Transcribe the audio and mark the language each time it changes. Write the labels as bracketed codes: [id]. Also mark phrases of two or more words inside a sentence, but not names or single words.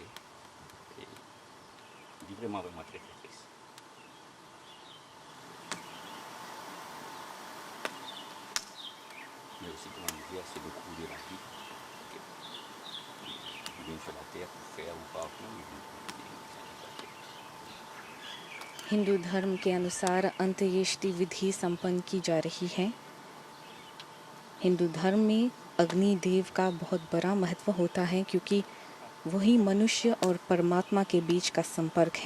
[fr] Et il est vraiment, vraiment très, très triste. Mais aussi, comment dire, c'est le cours de la vie. Ok? Il vient sur la terre pour faire ou pas pour [hi] हिंदू धर्म के अनुसार अंत्येष्टि विधि संपन्न की जा रही है। हिंदू धर्म में अग्नि देव का बहुत बड़ा महत्व होता है, क्योंकि वही मनुष्य और परमात्मा के बीच का संपर्क है।